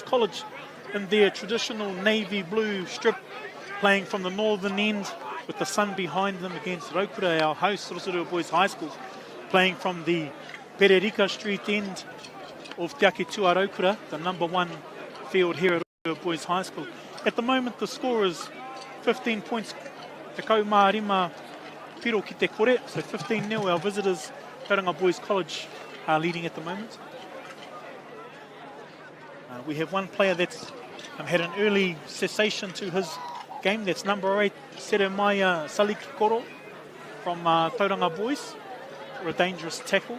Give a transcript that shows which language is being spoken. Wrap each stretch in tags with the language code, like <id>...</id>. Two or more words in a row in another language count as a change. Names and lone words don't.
<en>College in their traditional navy blue strip, playing from the northern end with the sun behind them against Raukura, our host, Rotorua Boys High School, playing from the Pererika Street end of Te Akitua Raukura, the number one field here at Rotorua Boys High School. At the moment, the score is 15 points.</en> <mi>Te Kaumārima piro ki te kore,</mi> <en>so 15-0. Our visitors, Tauranga Boys College, are leading at the moment. We have one player that's had an early cessation to his game. That's number 8, Seremaya Salikikoro from Tauranga Boys for a dangerous tackle.</en>